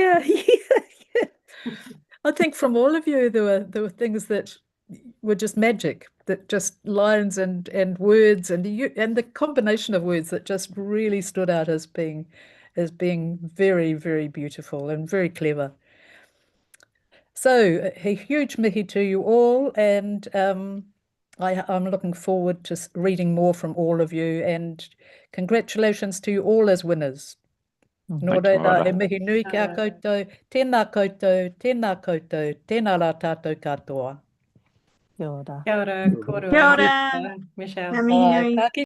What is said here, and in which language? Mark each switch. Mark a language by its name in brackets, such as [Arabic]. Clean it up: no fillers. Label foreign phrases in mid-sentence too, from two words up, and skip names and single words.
[English] I think from all of you, there were things that were just magic, that just lines and words and the combination of words that just really stood out as being very, very beautiful and very clever. So a huge mihi to you all, and I'm looking forward to reading more from all of you, and congratulations to you all as winners. [Māori] Nō reira, he mihi nui ki a koutou, tēnā koutou, tēnā koutou, tēnā rā tātou katoa. Kia ora. Kia ora, Kia ora. Michelle. Ngā mihi nui. Ka